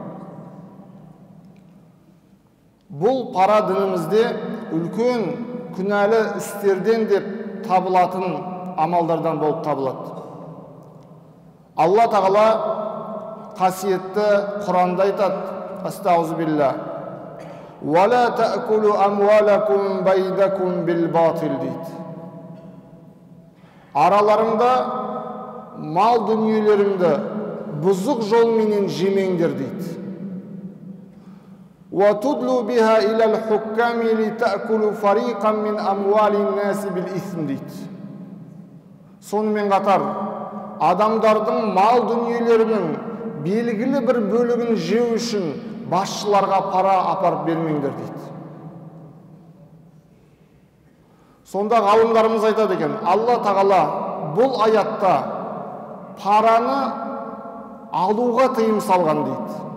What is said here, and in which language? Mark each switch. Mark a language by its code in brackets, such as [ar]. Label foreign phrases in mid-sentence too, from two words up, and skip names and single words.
[kk] Бұл пара дінімізде үлкен күнәлі істерден деп табылатын амалдардан болып табылады. Алла Тағала қасиетті Құранда айтады: Астағфирулла. [ar] «ولا تأكلوا أموالكم بينكم بالباطل» дейді. [kk] Араларыңда мал дүниелеріңді бұзық жолменен жемеңдер дейді. [ar] «وتدلوا بها إلى الحكام لتأكلوا فريقا من أموال الناس بالإثم» дейді. [kk] Сонымен қатар адамдардың мал дүниелерінің белгілі бір бөлігін жеу үшін басшыларға пара апарып бермеңдер дейді. Сонда ғалымдарымыз айтады екен, Алла Тағала бұл аятта параны алуға тыйым салған дейді.